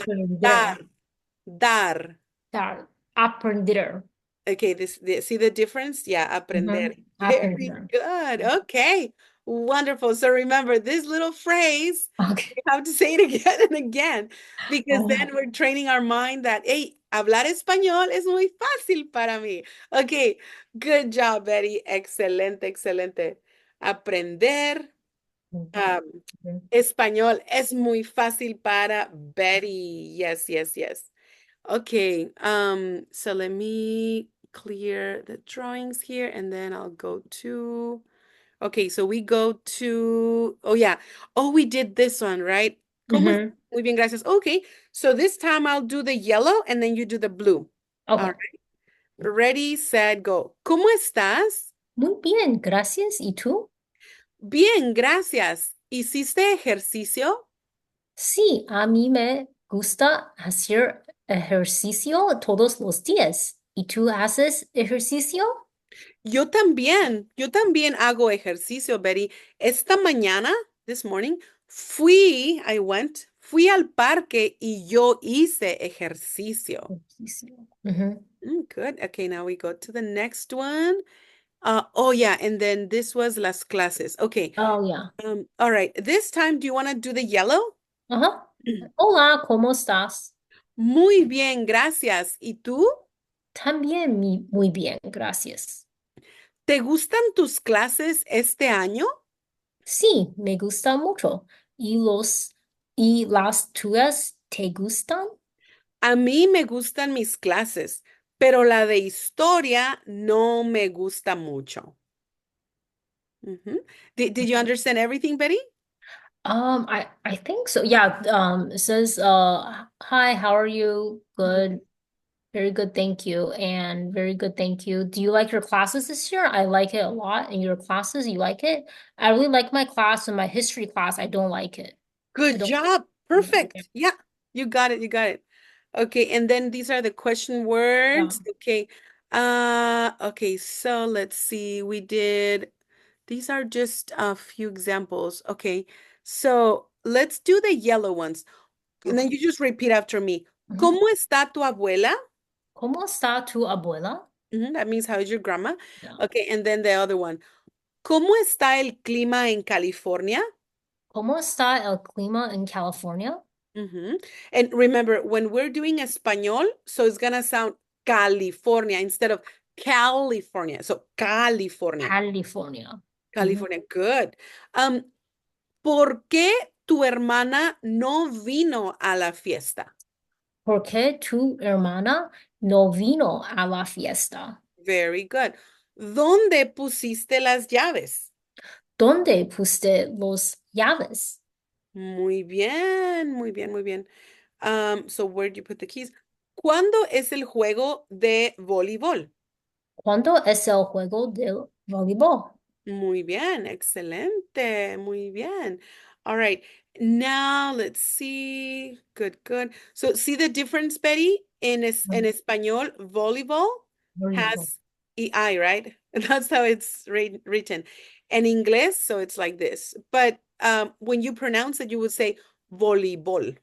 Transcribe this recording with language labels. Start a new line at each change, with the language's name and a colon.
Spanish: Aprender. Dar. Dar. Aprender.
English: Okay, see the difference? Yeah, aprender. Mhm. Very
Spanish: Aprender.
English: good. Okay. Wonderful. So remember this little phrase, Okay. you have to say it again and again, because then Oh, we're training our mind that, hey,
Spanish: hablar español es muy fácil para mí.
English: Okay, good job, Betty.
Spanish: Excelente, excelente. Aprender mhm, um, mhm, español es muy fácil para Betty.
English: Yes, yes, yes. Okay, so let me clear the drawings here and then I'll go to, okay, so we go to, oh yeah, oh, we did this one, right?
Spanish: ¿Cómo es? mhm. Muy bien, gracias.
English: Okay, so this time I'll do the yellow and then you do the blue. All Okay. right, ready, set, go.
Spanish: ¿Cómo estás? Muy bien, gracias. ¿Y tú? Bien, gracias. ¿Hiciste ejercicio? Sí, a mí me gusta hacer ejercicio todos los días. ¿Y tú haces ejercicio? Yo también hago ejercicio, Betty. Esta mañana,
English: this morning,
Spanish: fui al parque y yo hice ejercicio. Ejercicio. Ujú.
English: Good. Okay, now we go to the next one. Oh yeah, and then this was
Spanish: las clases.
English: Okay. Oh, yeah. All right. This time, do you want to do the yellow?
Spanish: Ajá. Hola, ¿cómo estás? Muy bien, gracias. ¿Y tú? También muy bien, gracias. ¿Te gustan tus clases este año? Sí, me gusta mucho. ¿Y las tuyas te gustan? A mí me gustan mis clases, pero la de historia no me gusta mucho. Mhm.
English: Did you understand everything, Betty? I think so. Yeah, it says, hi, how are you? Good. Very good, thank you. And very good, thank you. Do you like your classes this year? I like it a lot. And your classes, you like it? I really like my class and my history class. I don't like it. I Good don't job. like it. Perfect. Yeah, you got it. You got it. Okay, and then these are the question Yeah. words. Okay. Okay, so let's see. We did, these are just a few examples. Okay. So let's do the yellow ones. And then Okay. you just repeat after me. Mhm.
Spanish: ¿Cómo está tu abuela? ¿Cómo está tu abuela?
English: That means how is your grandma? Yeah. Okay, and then the other one.
Spanish: ¿Cómo está el clima en California? ¿Cómo está el clima en California?
English: hmm And remember, when we're doing español, so it's gonna sound California instead of California. So California. California. Mhm. California. Good.
Spanish: Um, ¿Por qué tu hermana no vino a la fiesta? ¿Por qué tu hermana no vino a la fiesta?
English: Very good.
Spanish: ¿Dónde pusiste las llaves? ¿Dónde pusiste los llaves? Muy bien, muy bien, muy bien.
English: So where do you put the keys?
Spanish: ¿Cuándo es el juego de voleibol? ¿Cuándo es el juego del voleibol? Muy bien, excelente, muy bien.
English: All right, now let's see. Good, good. So see the difference, Betty?
Spanish: En Mm,
English: español, volleyball
Spanish: voleibol.
English: has EI, right? That's how it's written.
Spanish: En inglés,
English: so it's like this. But when you pronounce it, you would say voleibol.